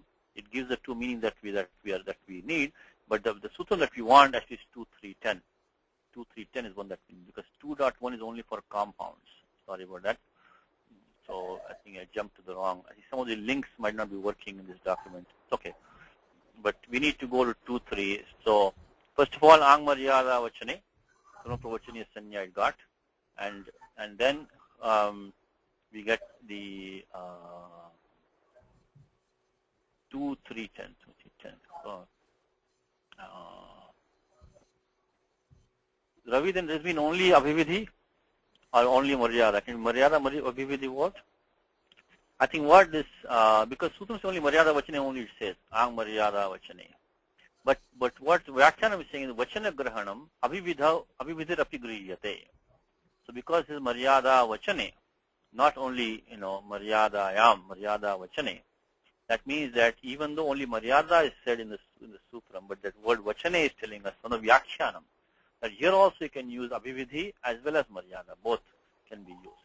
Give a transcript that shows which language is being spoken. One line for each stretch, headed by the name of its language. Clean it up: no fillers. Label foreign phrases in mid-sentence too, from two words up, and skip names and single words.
English: It gives the two meanings that we need, but the sutram that we want actually is 2.3.10. 2.3.10 is one that we need because 2.1 is only for compounds. Sorry about that. So I think I jumped to the wrong. I think some of the links might not be working in this document. It's okay, but we need to go to 2.3. So First of all,
Sanskrit: आङ् मर्यादा वचने, प्रवचनीय संज्ञा
English: it got, and then we get the 2, 3, 10, 2, 3, 10. Ravi, then there's been only abhividhi or only maryada? Can maryada, abhividhi what? I think what this, because Sutram only maryada vachane only it says,
Sanskrit: आङ् मर्यादा वचने.
English: But what Vyakyanam is saying is
Sanskrit: वचन ग्रहणम् अभिविधिर् अपि गृह्यते.
English: So because it's
Sanskrit: मर्यादा वचने,
English: not only,
Sanskrit: मर्यादा वचने,
English: that means that even though only maryada is said in the sutram, but that word vachane is telling us from the Vyakyanam, that here also you can use abhividhi as well as maryada, both can be used.